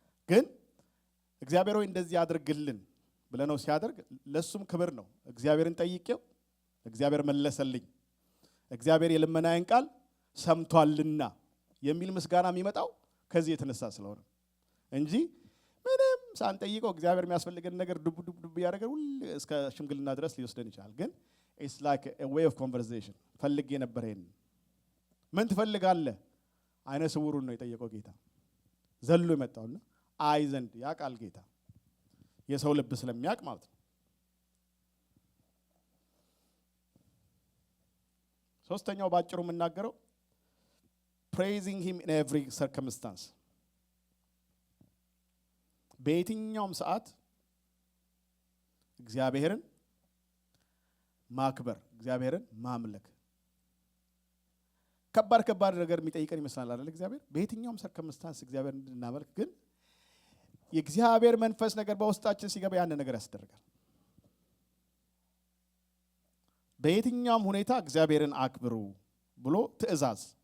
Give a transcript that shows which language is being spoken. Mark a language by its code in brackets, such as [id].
[am] ግን እግዚአብሔር ሆይ እንደዚህ አድርግልን ብለነው ሲያደርግ ለሱም ክብር ነው። እግዚአብሔርን ጠይቄው እግዚአብሔር መለሰልኝ፣ እግዚአብሔር የልመናዬን ቃል ሰምቷልና የሚል ምስጋና የሚመጣው ከዚህ የተነሳ ስለሆነ እንጂ ምንም ሳንጠይቀው እግዚአብሔር የሚያስፈልገን ነገር ዱብ ዱብ ዱብ ያደርጋል ሁሉ እስከ ሽምግልና ድረስ ሊወስደን ይችላል። ግን [en] it's like a way of conversation። [am] ፈልጌ ነበር ይሄን ምን ትፈልጋለህ? አይነ ስውሩን ነው የጠየቀው ጌታ ዘሎ የመጣውና አይ ዘንድ ያውቃል ጌታ የሰው ልብ ስለሚያውቅ ማለት ነው። ሶስተኛው ባጭሩ የምናገረው [en] praising him in every circumstance. [am] በየትኛውም ሰዓት እግዚአብሔርን ማክበር፣ እግዚአብሔርን ማምለክ ከባድ ነገር የሚጠይቀን ይመስላል አይደል? እግዚአብሔር በየትኛውም ሰርከምስታንስ እግዚአብሔርን እንድናመልክ፣ ግን የእግዚአብሔር መንፈስ ነገር በውስጣችን ሲገባ ያን ነገር ያስደርጋል። በየትኛውም ሁኔታ እግዚአብሔርን አክብሩ ብሎ ትእዛዝ።